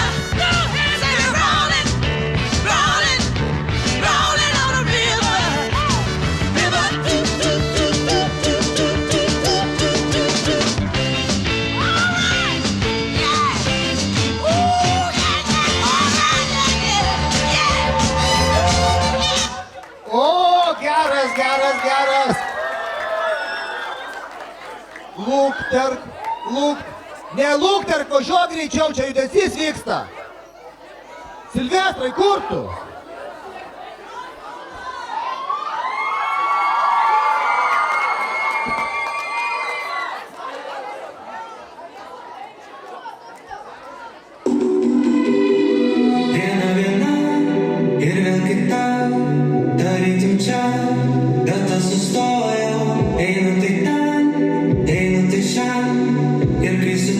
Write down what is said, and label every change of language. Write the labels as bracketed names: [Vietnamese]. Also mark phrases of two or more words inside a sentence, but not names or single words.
[English] Say we're rolling, rolling, rolling on the river. River, do, do, do, do, do, do, do, do, do, do. All right, yeah. Ooh, yeah, yeah. All right, yeah, yeah. [Lithuanian] O, geras, geras, geras. Lūkterk, ne lūkterk, važiuok greičiau, čia judesys vyksta. Silvestrai, kur tu? Viena viena ir vėl kita, tarytum čia, data sustojo, einu tai ten, einu tai šen, ir kai